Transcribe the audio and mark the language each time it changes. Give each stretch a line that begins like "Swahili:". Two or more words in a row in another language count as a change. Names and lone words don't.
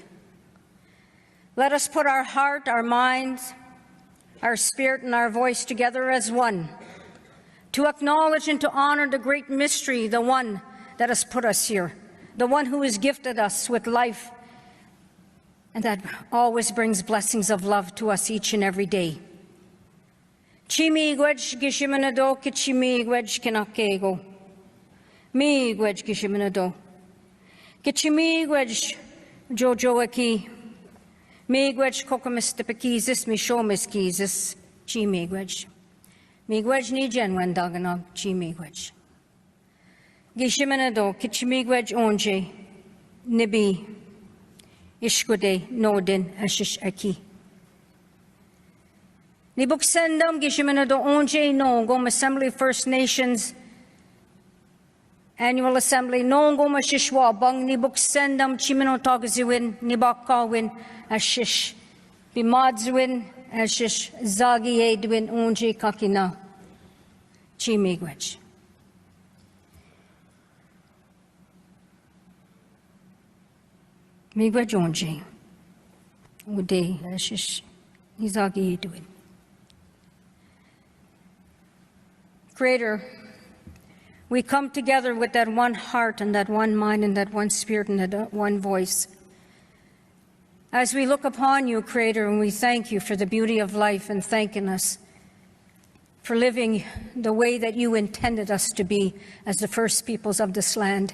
English: Let us put our heart, our minds, our spirit, and our voice together as one, to acknowledge and to honor the great mystery, the one that has put us here, the one who has gifted us with life, and that always brings blessings of love to us each and every day.
Ojibwa: Chimigwedge gishimanado kichimigwedge kinakego. Migwedge gishimanado. Kichimigwedge jojoaki. Migwedge kokomistepekizis mishomiskizis. Chimigwedge. Migwedge ni genwen daganog chimigwedge. Gishimanado kichimigwedge onje. Nibi. Ishkude nodin ashish aki. Nibuksendam gishimanado onje no gom Assembly First Nations Annual Assembly no gom ashishwa bang nibuksendam chimino tagaziwin nibakawin ashish bimadzwin ashish zagi edwin onje kakina chimigwech. Migwech onje ude ashish izagi edwin.
English: Creator, we come together with that one heart and that one mind and that one spirit and that one voice. As we look upon you, Creator, and we thank you for the beauty of life and thanking us for living the way that you intended us to be as the first peoples of this land.